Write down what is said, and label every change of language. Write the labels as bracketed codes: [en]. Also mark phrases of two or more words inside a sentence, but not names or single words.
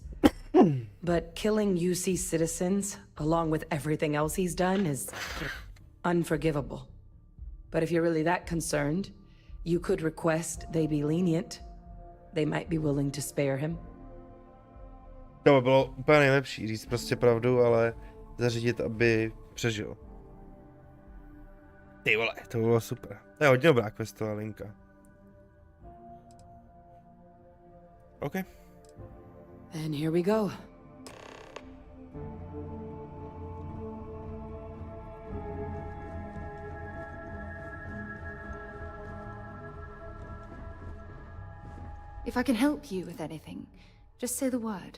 [en] But killing UC citizens, along with everything else he's done, is unforgivable. But if you're really that concerned, you could request they be lenient. They might be willing to spare him. [cs] To by bylo úplně nejlepší, říct prostě pravdu, ale zařídit, aby přežil. Ty vole, to bylo super. To je hodně dobrá questová linka. [en] OK. And here we go. If I can help you with anything, just say the word.